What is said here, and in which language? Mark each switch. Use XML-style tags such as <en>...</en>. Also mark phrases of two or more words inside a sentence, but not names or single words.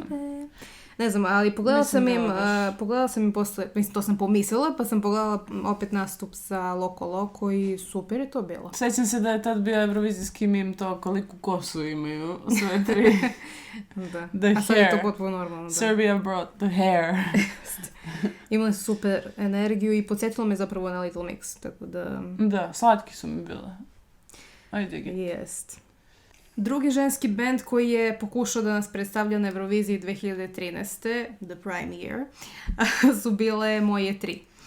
<bs>Ne znam, ali pogledala sam im posle, mislim, to sam pomislila, pa sam pogledala opet nastup sa Loko Loko i super je to bilo. Sjećam se da je tad bio evrovizijski mim to koliko kosu imaju sve tri. Da. A sad je to potpuno normalno. Da.</bs> <en>Serbia brought the hair.</en> <bs>Imali su super energiju i podsjetilo me zapravo na Little Mix, tako da... Da, slatki su mi bile. Ajde ga. Jest. Drugi ženski band koji je pokušao da nas predstavlja na Euroviziji 2013.</bs> <en>The Prime Year,</en> <bs>su bile Moje tri.</bs>